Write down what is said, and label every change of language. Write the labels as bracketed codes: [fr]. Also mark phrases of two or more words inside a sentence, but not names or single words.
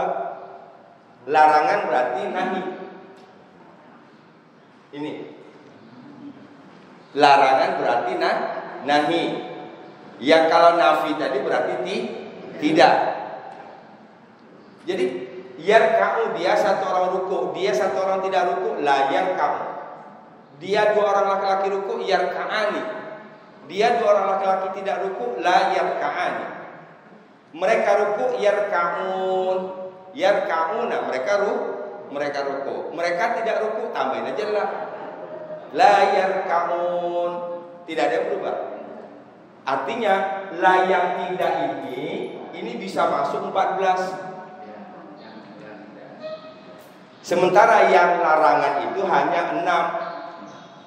[id] Larangan berarti nahi. Ini. Larangan berarti nahi. Yang kalau nafi tadi berarti tidak. Jadi yarka'u, dia 1 orang ruku, dia 1 orang tidak ruku, [ar] la yarka'u. [id] Dia 2 orang laki-laki ruku, yarka'ani. Dia 2 orang laki-laki tidak ruku, [ar] la yarka'ani. [id] Mereka ruku, yarka'un. Yarka'una, mereka ruku. Mereka tidak ruku, tambahin aja [ar] la yarka'un. [id] Tidak ada yang berubah. Artinya la yang tidak ini bisa masuk 14. Sementara yang larangan itu hanya 6.